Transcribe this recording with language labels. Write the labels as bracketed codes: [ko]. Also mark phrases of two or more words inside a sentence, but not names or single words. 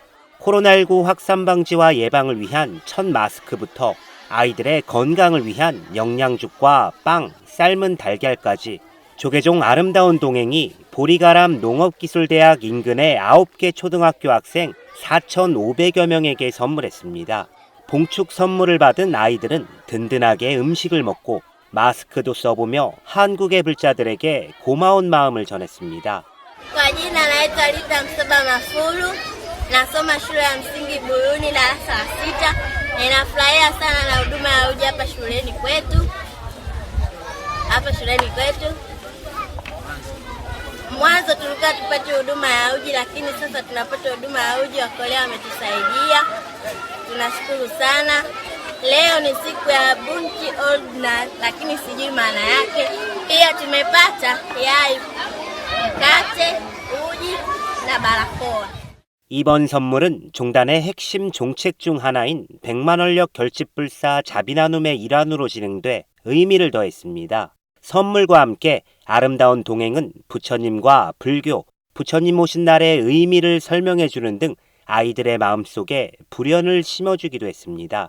[ko] 코로나19 확산 방지와 예방을 위한 첫 마스크부터 아이들의 건강을 위한 영양죽과 빵, 삶은 달걀까지 조계종 아름다운 동행이 보리가람 농업기술대학 인근의 9개 초등학교 학생 4,500여 명에게 선물했습니다. 봉축 선물을 받은 아이들은 든든하게 음식을 먹고 마스크도 써보며 한국의 불자들에게 고마운 마음을 전했습니다. [sw] Kwa jina naitwa Rita Msaba Mafulu, nasoma shule ya msingi Buyuni darasa la 6. Ninafurahia sana na huduma ya uji hapa shuleni kwetu. Mwanzo tulikuwa tupate huduma ya uji, lakini sasa tunapata huduma ya uji. Wakolea wametusaidia, tunashukuru sana. Leo ni siku ya Bunki Old na lakini sijui maana yake. Pia tumepata yai, mkate, uji na barakoa. [ko] 이번 선물은 종단의 핵심 종책 중 하나인 100만 원력 결집불사 자비나눔의 일환으로 진행돼 의미를 더했습니다. 선물과 함께 아름다운 동행은 부처님과 불교, 부처님 오신 날의 의미를 설명해 주는 등 아이들의 마음속에 불현을 심어주기도 했습니다.